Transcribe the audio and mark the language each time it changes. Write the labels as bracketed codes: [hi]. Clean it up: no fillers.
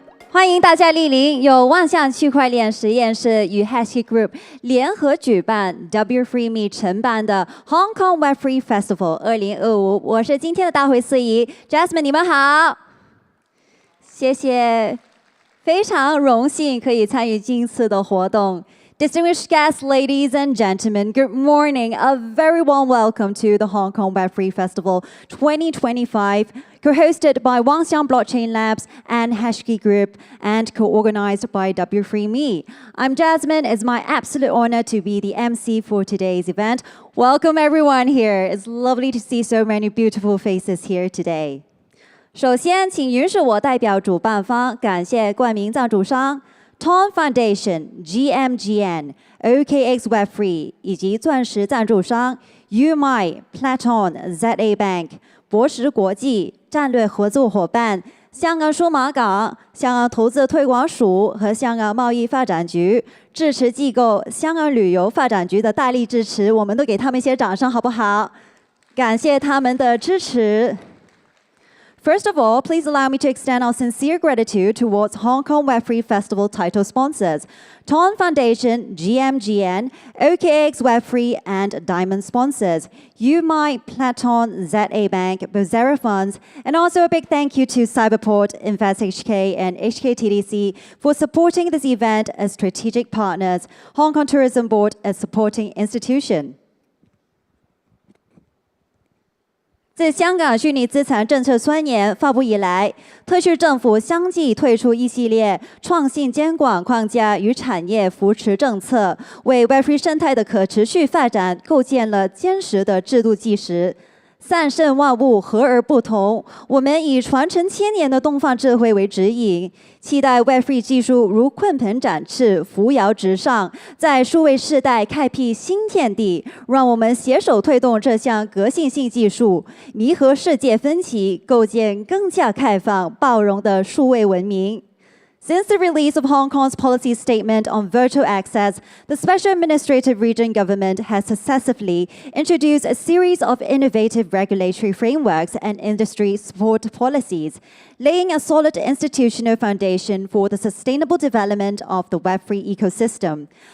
[zh] 欢迎大家莅临由万象区块链实验室与 Hashkey Group 联合举办 W3Me 承办的 Hong Kong Web3 Festival 2025。我是今天的大会司仪 Jasmine， 你们好，谢谢，非常荣幸可以参与今次的活动。 [en] Distinguished guests, ladies and gentlemen, good morning. A very warm welcome to the Hong Kong Web3 Festival 2025, co-hosted by Wangxiang Blockchain Labs and Hashkey Group and co-organized by W3Me. I'm Jasmine. It's my absolute honor to be the MC for today's event. Welcome everyone here. It's lovely to see so many beautiful faces here today. [zh] 首先，请允许我代表主办方感谢冠名赞助商 Ton Foundation、GMGN、OKX Web3 以及钻石赞助商 UMI、Platon、ZA Bank、博时国际战略合作伙伴、香港数码港、香港投资推广署和香港贸易发展局支持机构香港旅游发展局的大力支持，我们都给他们一些掌声好不好？感谢他们的支持。 [en] First of all, please allow me to extend our sincere gratitude towards Hong Kong Web3 Festival title sponsors, Ton Foundation, GMGN, OKX Web3 and Diamond sponsors, UMI, Platon, ZA Bank, Bozera Funds, and also a big thank you to Cyberport, InvestHK and HKTDC for supporting this event as strategic partners, Hong Kong Tourism Board as supporting institution. [zh] 自香港虚拟资产政策宣言发布以来，特区政府相继推出一系列创新监管框架与产业扶持政策，为 Web3 生态的可持续发展构建了坚实的制度基石。三圣万物，和而不同。我们以传承千年的东方智慧为指引，期待 Web3 技术如鲲鹏展翅，扶摇直上，在数位时代开辟新天地。让我们携手推动这项革新性技术，弥合世界分歧，构建更加开放、包容的数位文明。 [en] Since the release of Hong Kong's policy statement on virtual access, the Special Administrative Region government has successively introduced a series of innovative regulatory frameworks and industry support policies, laying a solid institutional foundation for the sustainable development of the Web3 ecosystem.